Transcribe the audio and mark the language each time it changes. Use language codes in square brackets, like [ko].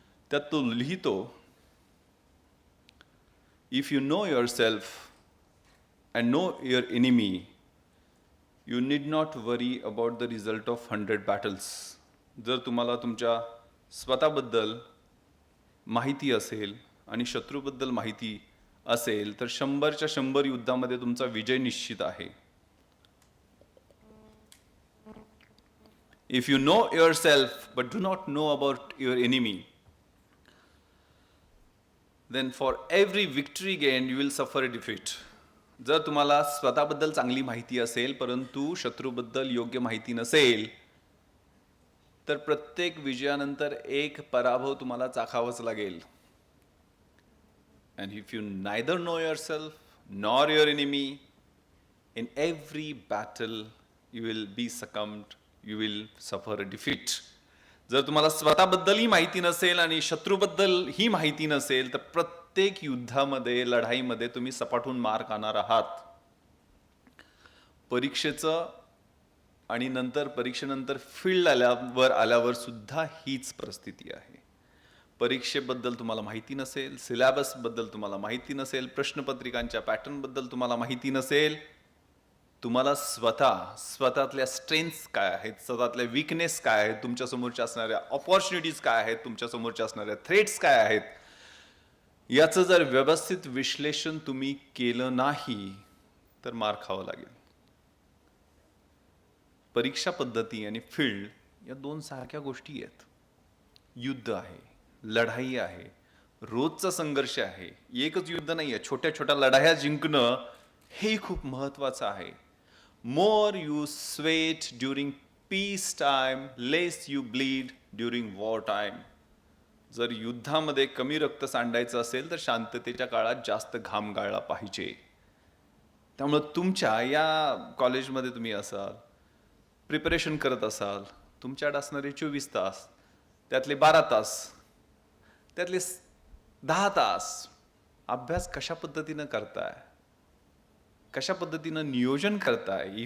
[mr] त्यात तो लिहितो, [en] If you know your self and know your enemy, you need not worry about the result of 100 battles. [mr] जर तुम्हाला तुमच्या स्वतःबद्दल माहिती असेल आणि शत्रूबद्दल माहिती असेल तर 100च्या 100 युद्धामध्ये तुमचा विजय निश्चित आहे. [en] If you know your self but do not know about your enemy, then for every victory gain you will suffer a defeat. [mr] जर तुम्हाला स्वतःबद्दल चांगली माहिती असेल परंतु शत्रूबद्दल योग्य माहिती नसेल तर प्रत्येक विजयानंतर एक पराभव तुम्हाला चाखावाच लागेल. [en] And if you neither know yourself nor your enemy, in every battle you will be succumbed, you will suffer a defeat. [mr] जर तुम्हाला स्वतःबद्दलही माहिती नसेल आणि शत्रूबद्दल ही माहिती नसेल तर प्रत्येक युद्धामध्ये, लढाईमध्ये तुम्ही सपाटून मार खाणार आहात. परीक्षेचं आणि नंतर परीक्षेनंतर फील्ड आल्यावर सुद्धा हीच परिस्थिती आहे. परीक्षेबद्दल तुम्हाला माहिती नसेल, सिलेबसबद्दल तुम्हाला माहिती नसेल, प्रश्नपत्रिकांच्या पॅटर्नबद्दल तुम्हाला माहिती नसेल, तुम्हाला स्वतःतल्या स्ट्रेंथ्स काय आहेत, स्वतःतल्या विकनेस काय आहेत, तुमच्या समोरच्या असणाऱ्या ऑपॉर्च्युनिटीज काय आहेत, तुमच्या समोरच्या असणाऱ्या थ्रेट्स काय आहेत, याचं जर व्यवस्थित विश्लेषण तुम्ही केलं नाही तर मार खावं लागेल. परीक्षा पद्धती आणि फील्ड या दोन सारख्या गोष्टी आहेत. युद्ध आहे, लढाई आहे, रोजचा संघर्ष आहे. एकच युद्ध नाही आहे. छोट्या छोट्या लढाया जिंकणं हे खूप महत्वाचं आहे. [en] More you sweat during peace time, less you bleed during war time. [mr] जर युद्धामध्ये कमी रक्त सांडायचं असेल तर शांततेच्या काळात जास्त घाम गाळला पाहिजे. त्यामुळं तुमच्या या कॉलेजमध्ये तुम्ही असाल, प्रिपरेशन करत असाल, तुमच्याकडे असणारे 24 तास, त्यातले 12 तास, त्यातले 10 तास अभ्यास कशा पद्धतीनं करताय, कशा पद्धतीनं नियोजन करताय.